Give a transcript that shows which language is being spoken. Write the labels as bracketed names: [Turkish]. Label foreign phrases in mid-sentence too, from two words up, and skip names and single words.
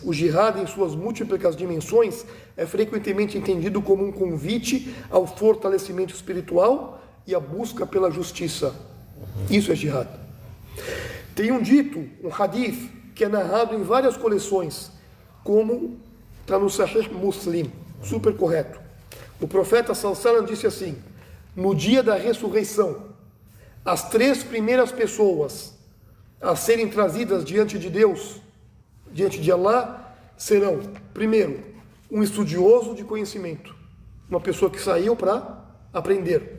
[Portuguese] O jihad, em suas múltiplas dimensões, é frequentemente entendido como um convite ao fortalecimento espiritual e à busca pela justiça. Isso é jihad. Tem um dito, um hadith, que é narrado em várias coleções, como está no Sahih Muslim, super correto. O profeta [Arabic] sallallahu alaihi wasallam [Portuguese] disse assim, no dia da ressurreição, as 3 primeiras pessoas a serem trazidas diante de Deus, diante de Allah, serão, primeiro, um estudioso de conhecimento, uma pessoa que saiu para aprender.